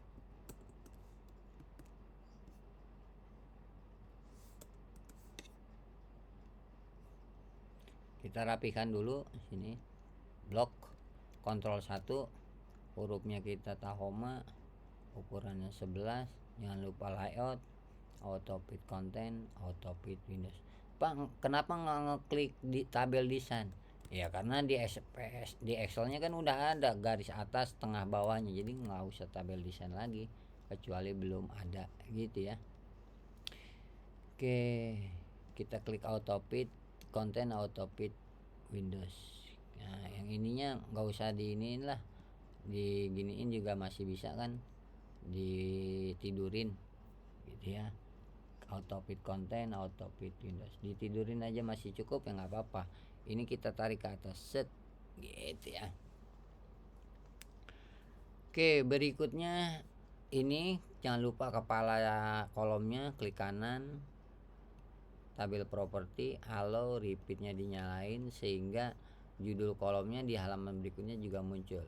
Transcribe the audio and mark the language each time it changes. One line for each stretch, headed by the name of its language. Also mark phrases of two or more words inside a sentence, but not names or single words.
Indonesian: Kita rapikan dulu sini. Blok Ctrl 1, hurufnya kita Tahoma, ukurannya 11. Jangan lupa layout,
English: auto fit content, auto fit Windows.
Indonesian: Pak, kenapa nggak ngeklik di tabel desain? Ya karena di SPS, di Excelnya kan udah ada garis atas tengah bawahnya, jadi nggak usah tabel desain lagi kecuali belum ada gitu ya. Oke, kita klik
English: auto fit content, auto fit Windows.
Indonesian: Nah yang ininya nggak usah diiniin lah, diginiin juga masih bisa kan, ditidurin gitu ya.
English: Auto fit content, auto fit Windows,
Indonesian: ditidurin aja masih cukup ya, nggak apa-apa. Ini kita tarik ke atas, set gitu ya. Oke, berikutnya ini jangan lupa kepala kolomnya klik kanan, tabel properti, allow repeatnya dinyalain sehingga judul kolomnya di halaman berikutnya juga muncul.